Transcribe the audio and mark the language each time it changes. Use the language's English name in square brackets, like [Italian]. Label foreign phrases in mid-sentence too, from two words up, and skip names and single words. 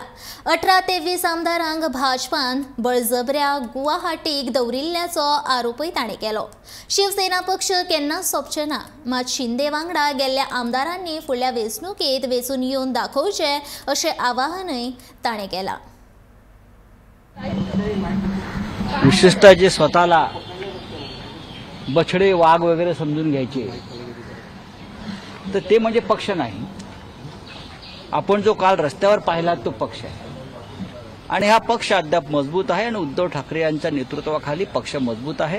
[Konkani] 18 ते 20 आमदारांक भाजपान बळजबऱ्या गुवाहाटीक दवरिल्ल्याचो आरोपय ताणें केलो। शिवसेना पक्ष केन्नाच सोंपचे ना, मात शिंदे वांगडा गेल्ल्या आमदारांनी फुडल्या वेंचणुकेंत वेंचून येवन दाखोवचे अशें आवाहनय ताणें केलां। [Marathi] विशेषतः जे स्वतःला बछडे वाघ वगैरे समजून घ्यायचे तर ते म्हणजे पक्ष नाही। आपण जो काल रस्त्यावर पाहिला तो पक्ष आहे आणि हा पक्ष अद्याप मजबूत आहे आणि उद्धव ठाकरे यांच्या नेतृत्वाखाली पक्ष मजबूत आहे।